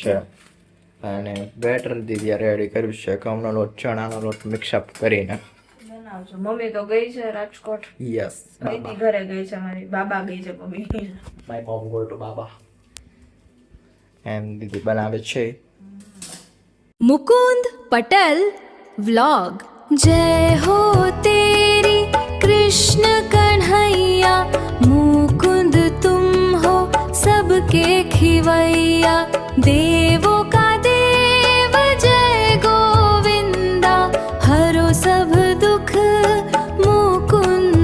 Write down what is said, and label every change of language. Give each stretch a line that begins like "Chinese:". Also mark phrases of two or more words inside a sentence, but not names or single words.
Gujarati: છે અને બેટર દીદી રેડી કર્યું છે ઘઉંનો લોટ ચણાનો લોટ મિક્સઅપ કરીને. બનાવજો. મમ્મી તો ગઈ છે રાજકોટ. યસ, કઈથી ઘરે ગઈ છે મારી બાબા ગઈ છે મમ્મી.
English: my mom go to Baba.
Gujarati: એમ દીદી બનાવે છે.
Hindi: मुकुंद पटल व्लॉग। जय हो तेरी कृष्ण कन्हैया, मुकुंद तुम हो सबके खिवैया, देवो का देव जय गोविंदा, हरो सब दुख मुकुंदा।